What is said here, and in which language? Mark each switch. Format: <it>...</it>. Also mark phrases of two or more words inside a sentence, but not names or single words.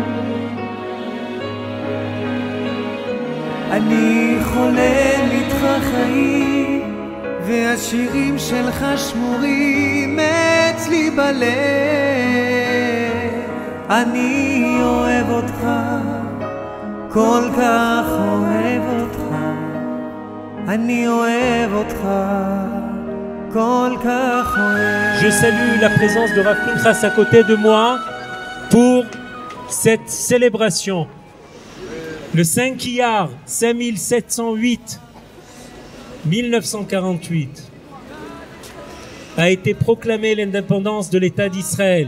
<he>אני חולם איתך חיים, והשירים שלך שמורים אצלי בלב. אני אוהב אותך, כל כך אוהב אותך. אני אוהב אותך, כל כך אוהב.</he> <fr>Je salue la présence de Rav Pinchas à côté de moi pour cette célébration. Le 5 Iyar 5708 1948 a été proclamée l'indépendance de l'État d'Israël.</fr>